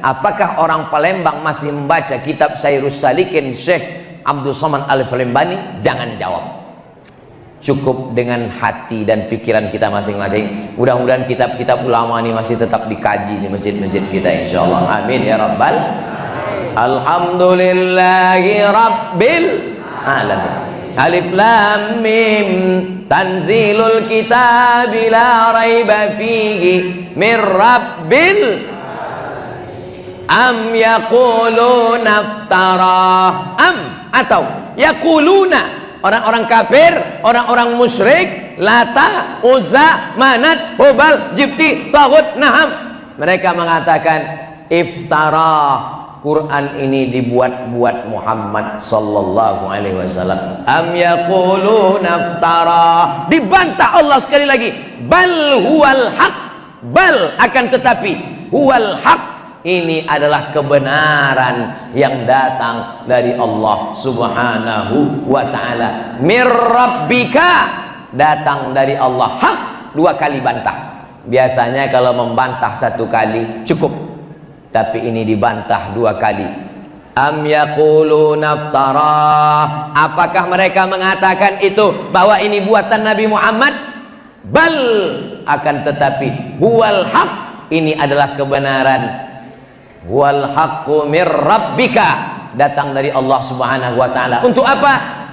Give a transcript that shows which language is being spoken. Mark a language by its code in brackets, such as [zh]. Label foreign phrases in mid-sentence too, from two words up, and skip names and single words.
[id] Apakah orang Palembang masih membaca kitab Sayrus Salikin Syekh Abdul Somad Al-Falembani? Jangan jawab. Cukup dengan hati dan pikiran kita masing-masing. Mudah-mudahan kitab-kitab ulama ini masih tetap dikaji di masjid-masjid kita, insyaallah. [ar] آمين يا رب. الحمد لله رب العالمين. الم تنزيل الكتاب لا ريب فيه من رب, أم يقولون افتراه أم [id] atau yaquluna, orang-orang kafir, orang-orang musyrik, Lata, Uzza, Manat, Hubal, Jibti, Taghut, Naham, mereka mengatakan iftarah, Quran ini dibuat-buat Muhammad [ar] صلى الله عليه وسلم. أم يقولون افتراه, [id] dibantah Allah sekali lagi. [ar] بل هو الحق, [id] bal akan tetapi, [ar] هو الحق, [id] ini adalah kebenaran yang datang dari Allah [ar] سبحانه وتعالى. من ربك, [id] datang dari Allah. Hak, 2 kali bantah. Biasanya kalau membantah 1 kali cukup, tapi ini dibantah 2 kali. [ar] أم يقولون افتراه, [id] apakah mereka mengatakan itu bahwa ini buatan Nabi Muhammad? Bal, akan tetapi, [ar] هو الحق, [id] ini adalah kebenaran. [ar] والحق من ربك, [id] datang dari Allah [ar] سبحانه وتعالى. [id] Untuk apa?